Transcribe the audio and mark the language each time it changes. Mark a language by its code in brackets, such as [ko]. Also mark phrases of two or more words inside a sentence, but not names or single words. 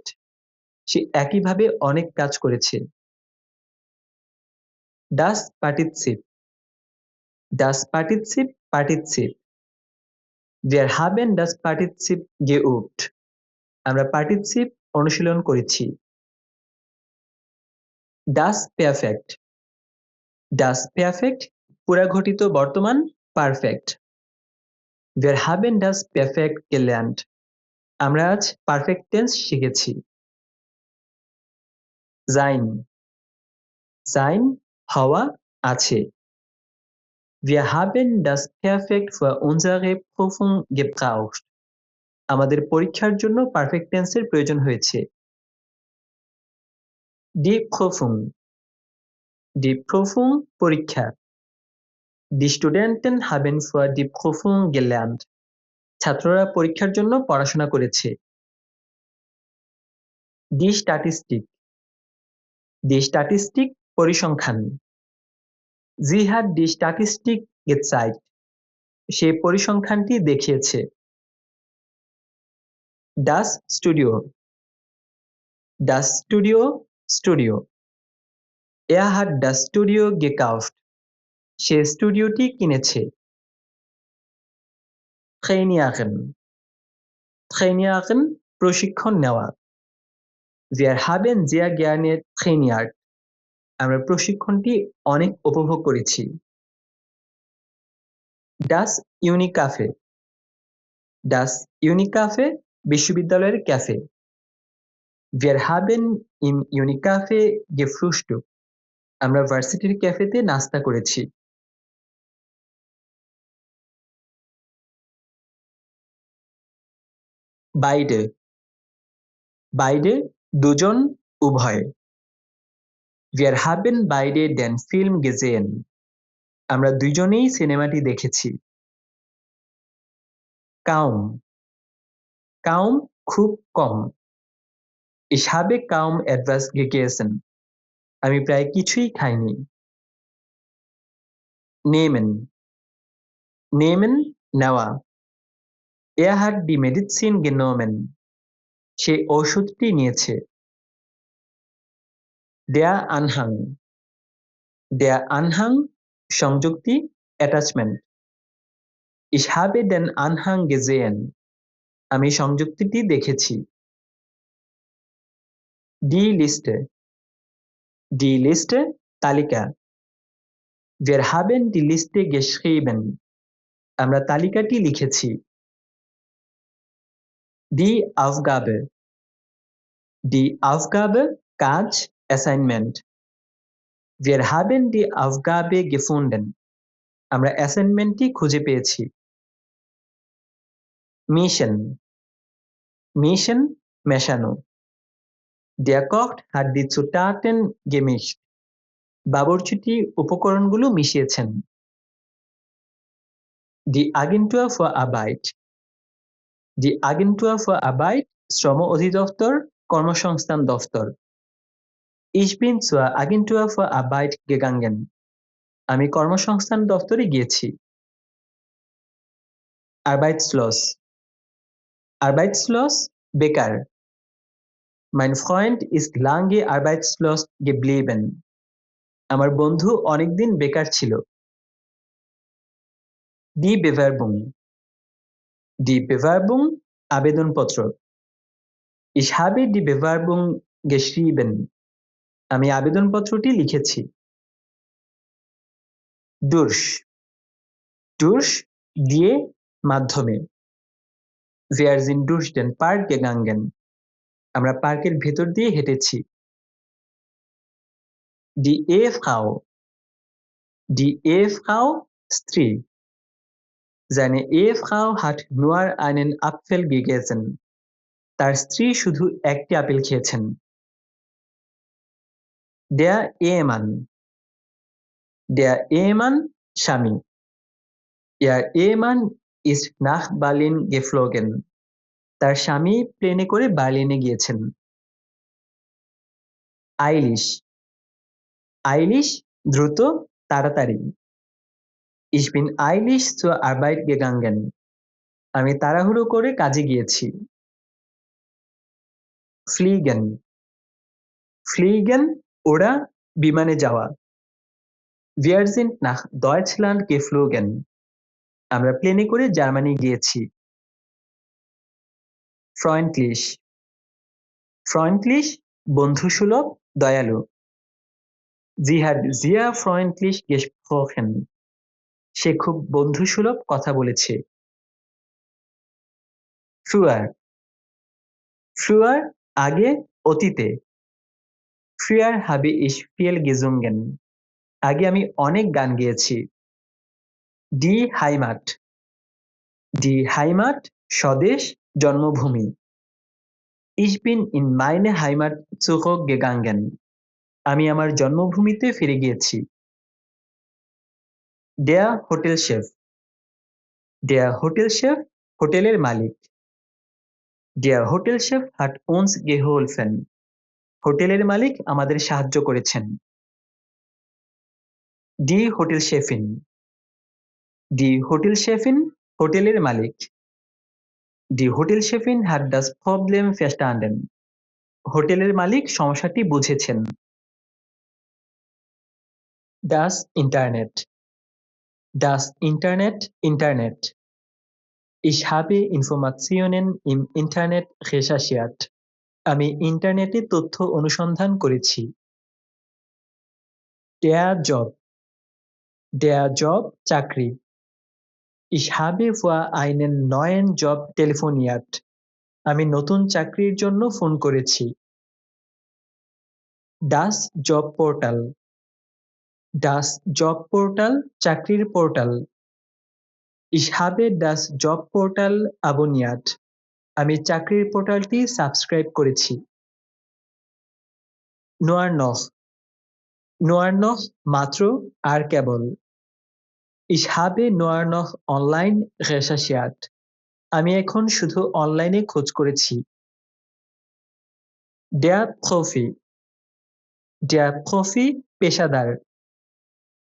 [bn] সে একইভাবে অনেক কাজ করেছে। [de] Das Partizip. Das Partizip Partizip. Wir haben das Partizip geübt. [bn] আমরা পার্টিসিপ অনুশীলন করেছি। [de] Das Perfekt. Das Perfekt [bn] পুরাঘটিত বর্তমান পারফেক্ট। [de] Wir haben das Perfekt gelernt. [bn] আমরা আজ পারফেক্ট টেন্স শিখেছি। Sein. Sein হওয়া আছে। [de] Wir haben das Perfekt für unsere Prüfung gebraucht. [bn] আমাদের পরীক্ষার জন্য পারফেক্ট টেন্সের প্রয়োজন হয়েছে। [de] Die Prüfung. Die Prüfung পরীক্ষা। Die Studenten haben für die Prüfung gelernt. [bn] ছাত্ররা পরীক্ষার জন্য পড়াশোনা করেছে। [de] Die Statistik. Die Statistik পরিসংখ্যান। Sie hat die Statistik gezeigt. [bn] সে পরিসংখ্যানটি দেখিয়েছে। [de] Das Studio. Das Studio স্টুডিও। Er hat das Studio gekauft. [bn] সে স্টুডিওটি কিনেছে। Trainieren. Trainieren প্রশিক্ষণ নেওয়া। [de] Wir haben sehr gerne trainiert. [bn] আমরা প্রশিক্ষণটি অনেক উপভোগ করেছি। [de] Das Unicafe. Das Unicafe [bn] বিশ্ববিদ্যালয়ের ক্যাফে। [de] Wir haben im Unicafe gefrühstückt. [bn] আমরা ভার্সিটির ক্যাফেতে নাস্তা করেছি। Beide. Beide দুজন উভয়। [de] Wir haben beide den Film gesehen. [bn] আমরা দুইজনেই সিনেমাটি দেখেছি। Kaum. Kaum খুব কম। [de] Ich habe kaum etwas gegessen. [bn] আমি প্রায় কিছুই খাইনি। [de] nehmen, nehmen নেওয়া। Er hat die Medizin genommen. [bn] সে ঔষধটি নিয়েছে। [de] Der Anhang, der Anhang [bn] সংযুক্তি attachment. [de] Ich habe den Anhang gesehen. [bn] আমি সংযুক্তিটি দেখেছি। [de] Die Liste, die Liste [bn] তালিকা। [de] Wir haben die Liste geschrieben. [bn] আমরা তালিকাটি লিখেছি। [de] Die Aufgabe, die Aufgabe কাজ assignment. Wir haben die Aufgabe gefunden. [bn] আমরা অ্যাসাইনমেন্টটি খুঁজে পেয়েছি। [de] Mischen, Mischen [bn] মেশানো। [de] Der Koch hat die Zutaten gemischt. [bn] বাবুর্চিটি উপকরণগুলো মিশিয়েছেন। [de] Die Agentur für Arbeit, die Agentur für Arbeit [bn] শ্রম অধিদপ্তর, কর্মসংস্থান দফতর। [de] Ich bin zur Agentur für Arbeit gegangen. [bn] আমি কর্মসংস্থান দফতরে গিয়েছি। [de] Arbeitslos, Arbeitslos [bn] বেকার। [de] Mein Freund ist lange arbeitslos geblieben. [bn] আমার বন্ধু অনেকদিন বেকার ছিল। [de] Die Bewerbung, die Bewerbung [bn] আবেদনপত্র। [de] Ich habe die Bewerbung geschrieben. [bn] আমি আবেদনপত্রটি লিখেছি। [de] Durch, durch [bn] দিয়ে মাধ্যমে। [de] Wir sind durch den Park gegangen. [bn] আমরা পার্কের ভেতর দিয়ে হেঁটেছি। [de] Die Ehefrau, die Ehefrau [bn] স্ত্রী। [de] Seine Ehefrau hat nur einen Apfel gegessen. [bn] তার স্ত্রী শুধু একটি আপেল খেয়েছেন। [de] Der Ehemann, der Ehemann স্বামী। Ihr Ehemann ist nach Berlin geflogen. [bn] তার স্বামী প্লেনে করে বার্লিনে গিয়েছেন। [de] Eilig, eilig [bn] দ্রুত, তাড়াতাড়ি। [de] Ich bin eilig zur Arbeit gegangen. [bn] আমি তাড়াহুড়ো করে কাজে গিয়েছি। [de] Fliegen, fliegen [bn] ওরা, বিমানে যাওয়া। [de] Wir sind nach Deutschland geflogen. [bn] আমরা প্লেনে করে জার্মানি গিয়েছি। [de] Freundlich, freundlich [bn] বন্ধুসুলভ, দয়ালু। [de] Sie hat sehr freundlich gesprochen. [bn] সে খুব বন্ধুসুলভ কথা বলেছে। [de] Früher, früher [bn] আগে, অতীতে। [de] Früher habe ich viel gesungen. [bn] আগে আমি অনেক গান গেয়েছি। [de] Die Heimat, die Heimat [bn] স্বদেশ, জন্মভূমি। [de] Ich bin in meine Heimat zurückgegangen. [bn] আমি আমার জন্মভূমিতে ফিরে গিয়েছি। [de] Der Hotelchef, der Hotelchef [bn] হোটেলের মালিক। [de] Der Hotelchef hat uns geholfen. [bn] হোটেলের মালিক আমাদের সাহায্য করেছেন। [de] Die Hotelchefin, die Hotelchefin [bn] হোটেলের মালিক। [de] Die Hotelchefin hat das Problem verstanden. [bn] হোটেলের মালিক সমস্যাটি বুঝেছেন। [de] Das Internet, das Internet [bn] ইন্টারনেট। [de] Ich habe Informationen im Internet recherchiert. [bn] আমি ইন্টারনেটে তথ্য অনুসন্ধান করেছি। [de] Der Job, der Job চাকরি। Ich habe für einen neuen Job telefoniert. [bn] আমি নতুন চাকরির জন্য ফোন করেছি। [de] Das Job Portal, das Job Portal [bn] চাকরির পোর্টাল। [de] Ich habe das Job Portal abonniert. [bn] আমি চাকরির পোর্টালটি সাবস্ক্রাইব করেছি। [de] Nur noch, nur noch [bn] মাত্র, আর কেবল। [de] Ich habe nur noch online recherchiert. [bn] আমি এখন শুধু অনলাইনে খোঁজ করেছি। [de] Der Profi, der Profi [bn] পেশাদার।